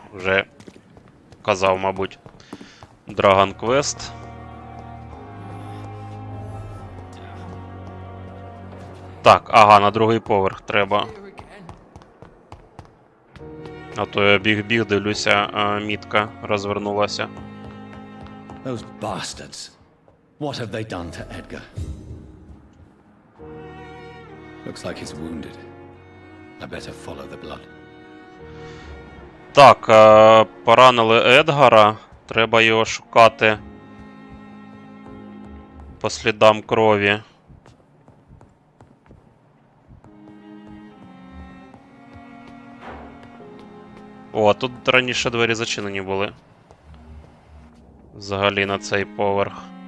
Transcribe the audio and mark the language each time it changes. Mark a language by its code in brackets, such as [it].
[uk] Вже казав, мабуть. Dragon Quest. Так, ага, на другий поверх треба. А то я біг, дивлюся, мітка розвернулася. [en] Those bastards. What have they done to Edgar? Looks like he's wounded. I better follow the blood. [uk] Так, поранили Едгара. Треба його шукати по слідам крові. О, тут раніше двері зачинені були. Взагалі на цей поверх.